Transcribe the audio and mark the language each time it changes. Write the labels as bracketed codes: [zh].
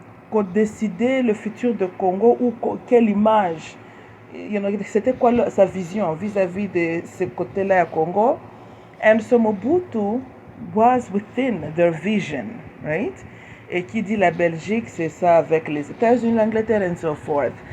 [fr] Pour décider le futur de Congo ou quelle image, c'était quoi sa vision vis-à-vis de ce côté-là à Congo. [en] And so Mobutu was within their vision, right? [fr] Et qui dit la Belgique, c'est ça avec les États-Unis, l'Angleterre, [en] and so forth.